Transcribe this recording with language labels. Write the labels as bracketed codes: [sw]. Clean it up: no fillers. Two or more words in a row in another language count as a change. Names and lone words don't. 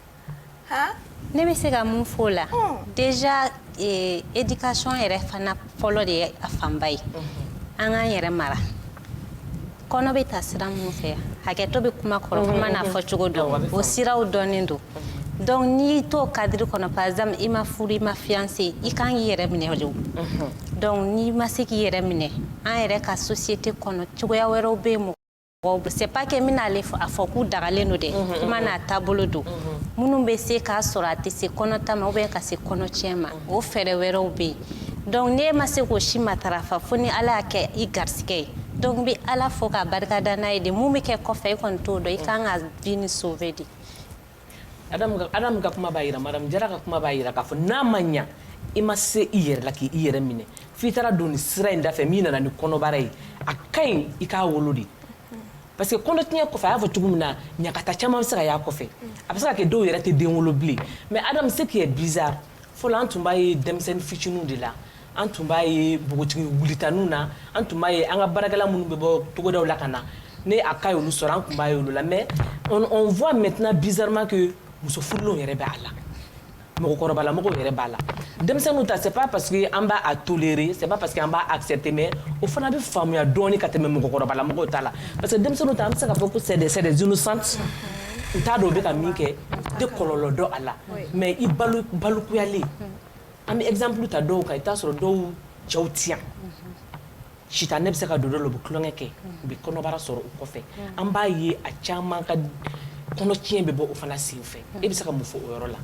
[bm] Ne bɛ se ka mun f'o la déjà éducation yɛrɛ fana fɔlɔ de ye a fanba ye an k'an yɛrɛ mara kɔnɔ bɛ ta sira minnu fɛ hakɛto bɛ kuma kɔrɔ kuma n'a fɔ cogo dɔn o siraw dɔnnen don donc n'i t'o cadre kɔnɔ [fr] par exemple [bm] i ma furu i ma fiancé i kan k'i yɛrɛ minɛ de donc n'i ma se k'i yɛrɛ minɛ an yɛrɛ ka société kɔnɔ cogoya wɛrɛw bɛ yen [fr] c'est pas que [bm] min ale a fɔ k'u dagalen don dɛ kuma n'a taabolo don minnu bɛ se k'a sɔrɔ a tɛ se kɔnɔta ma ou bien ka se kɔnɔtiɲɛ ma o fɛɛrɛ wɛrɛw bɛ yen donc n'e ma se k'o si matarafa fo ni ala y'a kɛ i garisigɛ ye donc n bɛ ala fo k'a barikada n'a ye de mun bɛ kɛ kɔfɛ i kɔni t'o dɔn i kan ka vie ni sauver de. Adamu ka kuma b'a yira madame Jara ka kuma b'a yira k'a fɔ n'a ma ɲa i ma se i yɛrɛ la k'i yɛrɛ minɛ f'i taara don ni sira in da fɛ min nana ni kɔnɔbara ye a ka ɲi i k'a wolo de. Parce que kɔnɔtiɲɛ kɔfɛ a y'a fɔ cogo min na ɲagata caman bɛ se ka y'a kɔfɛ a bɛ se ka kɛ dɔw yɛrɛ tɛ den wolo bilen mais Adamu [fr] ce qui est bizarre [bm] fɔlɔ an tun b'a ye denmisɛnnin fitininw de la an tun b'a ye npogotigi wulitaninw na an tun b'a ye an ka baarakɛla minnu bɛ bɔ togodaw la ka na ne a ka y'olu sɔrɔ an tun b'a ye olu la [fr] mais on voit maintenant bizarrement que [bm] muso furulenw yɛrɛ b'a la mɔgɔkɔrɔbalamɔgɔw yɛrɛ b'a la denmisɛnninw ta [fr] c'est pas parce que [bm] an b'a tolérer [fr] c'est pas parce que [bm] an b'a accepter mais o fana bɛ faamuya dɔɔni ka tɛmɛ mɔgɔkɔrɔbalamɔgɔw ta la [fr] parce que [bm] denmisɛnninw ta an bɛ se k'a fɔ ko [fr] c'est des innocentes [bm] u t'a dɔn u bɛ ka min kɛ tɛ kɔlɔlɔ dɔn a la mais i balukuyalen an bɛ exemple ta dɔw kan i t'a sɔrɔ dɔw cɛw tiɲɛ sitanɛ bɛ se ka don dɔ la u bɛ tulonkɛ kɛ u bɛ kɔnɔbara sɔrɔ o kɔfɛ an b'a ye a caman ka kɔnɔtiɲɛ bɛ bɔ o fana sen fɛ e bɛ se ka mun fɔ o yɔrɔ la.